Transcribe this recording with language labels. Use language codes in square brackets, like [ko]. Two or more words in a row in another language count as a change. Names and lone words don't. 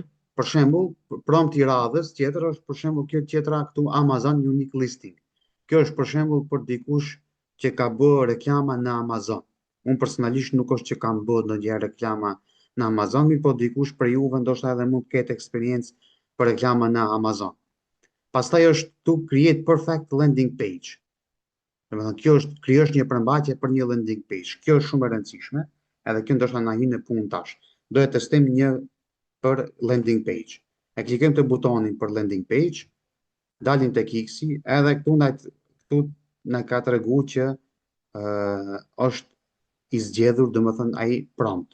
[sq] Për shembull, prompti i radhës tjetër është për shembull kjo tjetra këtu Amazon Unique Listing. Kjo është për shembull për dikush që ka bërë reklama në Amazon. Unë personalisht nuk është që kam bërë ndonjëherë reklama në Amazon, mirë po dikush për juve ndoshta edhe mund të ketë eksperiencë për reklama në Amazon. Pastaj është tu [en] create perfect landing page. [sq] Domethënë kjo është krijosh një përmbajtje për një [en] landing page. [sq] Kjo është shumë e rëndësishme, edhe kjo ndoshta na hyn në punë tash. Do e testojmë një për [en] landing page. [sq] E klikojmë të butonin për [en] landing page, [sq] dalim tek X-i, edhe këtu na ka treguar që është i zgjedhur domethënë ai prompt.